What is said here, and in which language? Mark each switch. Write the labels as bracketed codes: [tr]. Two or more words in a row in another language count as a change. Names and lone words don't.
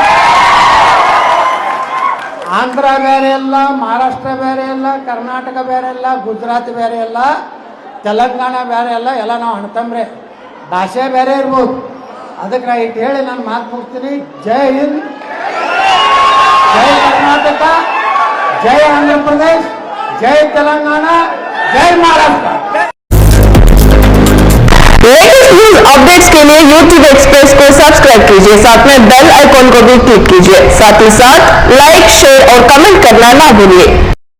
[kn] ಆಂಧ್ರ ಬೇರೆ ಅಲ್ಲ, ಮಹಾರಾಷ್ಟ್ರ ಬೇರೆ ಅಲ್ಲ, ಕರ್ನಾಟಕ ಬೇರೆ ಅಲ್ಲ, ಗುಜರಾತ್ ಬೇರೆ ಅಲ್ಲ, ತೆಲಂಗಾಣ ಬೇರೆ ಅಲ್ಲ, ಎಲ್ಲ ನಾವು ಅಣ್ತಂಬ್ರೆ. ಭಾಷೆ ಬೇರೆ ಇರ್ಬೋದು. ಅದಕ್ಕೆ ನಾ ಇಟ್ಟು ಹೇಳಿ ನಾನು ಮಾತು ಮುಗಿಸ್ತೀನಿ. [hi] जय हिंद, [kn] ಜೈ ಕರ್ನಾಟಕ, ಜೈ ಆಂಧ್ರ ಪ್ರದೇಶ್, [hi] जय तेलंगाना, जय महाराष्ट्र। [en] latest news updates [hi] के लिए YouTube एक्सप्रेस को सब्सक्राइब कीजिए, साथ में [en] bell icon [hi] को भी क्लिक कीजिए। साथ ही साथ [en] like, share [hi] और कमेंट करना ना भूलिए।